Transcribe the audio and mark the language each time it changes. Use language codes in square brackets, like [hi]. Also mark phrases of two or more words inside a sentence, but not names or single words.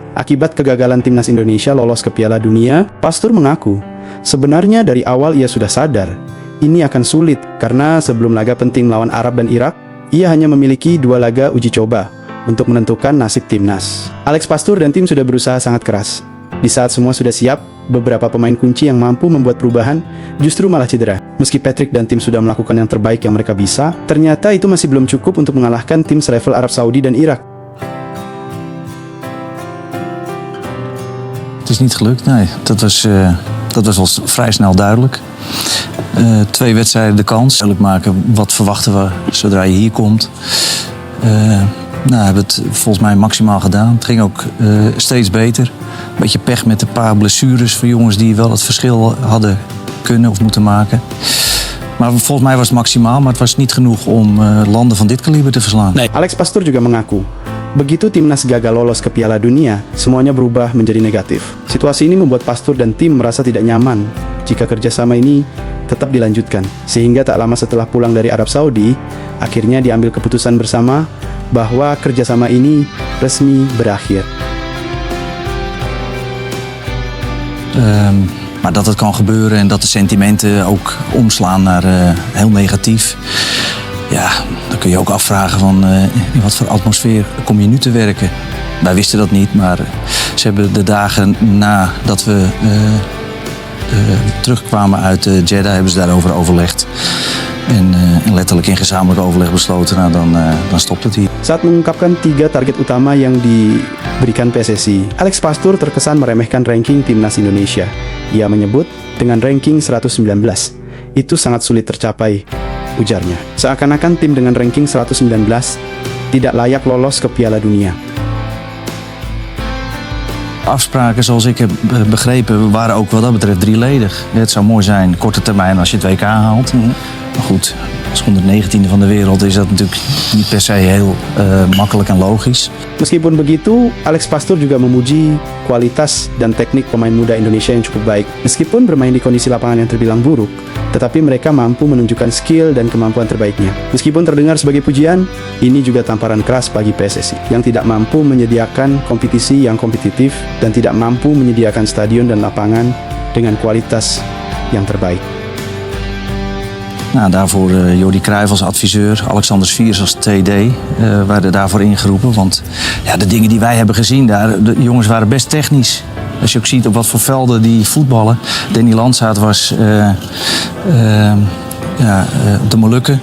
[id] Akibat kegagalan timnas Indonesia lolos ke Piala Dunia, Pastoor mengaku, sebenarnya dari awal ia sudah sadar, ini akan sulit karena sebelum laga penting melawan Arab dan Irak, ia hanya memiliki 2 laga uji coba untuk menentukan nasib timnas. Alex Pastoor dan tim sudah berusaha sangat keras. Di saat semua sudah siap, beberapa pemain kunci yang mampu membuat perubahan justru malah cedera. Meski Patrick dan tim sudah melakukan yang terbaik yang mereka bisa, ternyata itu masih belum cukup untuk mengalahkan tim selevel Arab Saudi dan Irak. [nl] Het is niet gelukt, nee. Dat was al vrij snel duidelijk. 2 wedstrijden de kans. Duidelijk maken, wat verwachten we zodra je hier komt. We hebben het volgens mij maximaal gedaan. Het ging ook steeds beter. Een beetje pech met een paar blessures voor jongens die wel het verschil hadden kunnen of moeten maken. Maar volgens mij was het maximaal, maar het was niet genoeg om landen van dit kaliber te verslaan. Nee. [id] Alex Pastoor juga mengaku, begitu timnas gagal lolos ke Piala Dunia, semuanya berubah menjadi negatif. Situasi ini membuat Pastoor dan tim merasa tidak nyaman jika kerjasama ini tetap dilanjutkan. Sehingga tak lama setelah pulang dari Arab Saudi, akhirnya diambil keputusan bersama bahwa kerjasama ini resmi berakhir. [nl] Maar dat het kan gebeuren en dat de sentimenten ook omslaan naar heel negatief. Ja, dan kun je ook afvragen van in wat voor atmosfeer kom je nu te werken. Wij wisten dat niet, maar ze hebben de dagen nadat we terugkwamen uit Jeddah, hebben ze daarover overlegd. En letterlijk in gezamenlijk overleg besloten, nou dan stopt het hier. [id] Saat mengungkapkan 3 target utama yang diberikan PSSI, Alex Pastoor terkesan meremehkan ranking timnas Indonesia. Ia menyebut dengan ranking 119, itu sangat sulit tercapai, ujarnya. Seakan-akan tim dengan ranking 119 tidak layak lolos ke Piala Dunia. [nl] Afspraken, zoals ik heb begrepen, waren ook wat dat betreft 3-ledig. Het zou mooi zijn, korte termijn, als je het WK haalt. Maar goed, als 119e van de wereld is dat natuurlijk niet per se heel makkelijk en logisch. [id] Meskipun begitu, Alex Pastoor juga memuji kualitas dan teknik pemain muda Indonesia yang cukup baik. Meskipun bermain di kondisi lapangan yang terbilang buruk, tetapi mereka mampu menunjukkan skill dan kemampuan terbaiknya. Meskipun terdengar sebagai pujian, ini juga tamparan keras bagi PSSI yang tidak mampu menyediakan kompetisi yang kompetitif dan tidak mampu menyediakan stadion dan lapangan dengan kualitas yang terbaik. [nl] Nou, daarvoor Jordi Cruijff als adviseur, Alexander Sviers als TD werden daarvoor ingeroepen. Want ja, de dingen die wij hebben gezien daar, de jongens waren best technisch. Als je ook ziet op wat voor velden die voetballen. Danny Landsaat was op de Molukken.